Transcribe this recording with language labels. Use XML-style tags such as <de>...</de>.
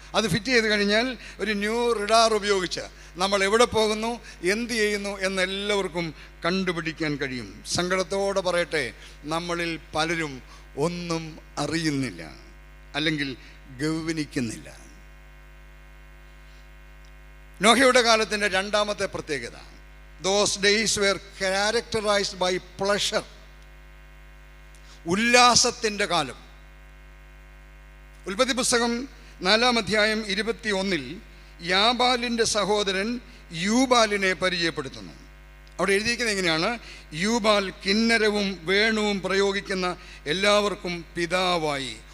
<ml>അത് ഫിറ്റ് ചെയ്ത് കഴിഞ്ഞാൽ ഒരു ന്യൂ റഡാർ ഉപയോഗിച്ച് നമ്മൾ എവിടെ പോകുന്നു, എന്ത് ചെയ്യുന്നു എന്നെല്ലാവർക്കും കണ്ടുപിടിക്കാൻ കഴിയും. സങ്കടത്തോടെ പറയട്ടെ, നമ്മളിൽ പലരും ഒന്നും അറിയുന്നില്ല, അല്ലെങ്കിൽ ഗൗനിക്കുന്നില്ല. നോഹയുടെ കാലത്തിൻ്റെ രണ്ടാമത്തെ പ്രത്യേകത,</ml> <en>those days were characterized by pleasure.</en> <ml>ഉല്ലാസത്തിൻ്റെ കാലം. ഉൽപ്പത്തി പുസ്തകം 4-ാം അധ്യായം 21 യാബാലിൻ്റെ സഹോദരൻ യൂബാലിനെ പരിചയപ്പെടുത്തുന്നു. അവിടെ എഴുതിയിരിക്കുന്നത് എങ്ങനെയാണ്? യൂബാൽ കിന്നരവും വേണുവും പ്രയോഗിക്കുന്ന എല്ലാവർക്കും പിതാവായി.</ml>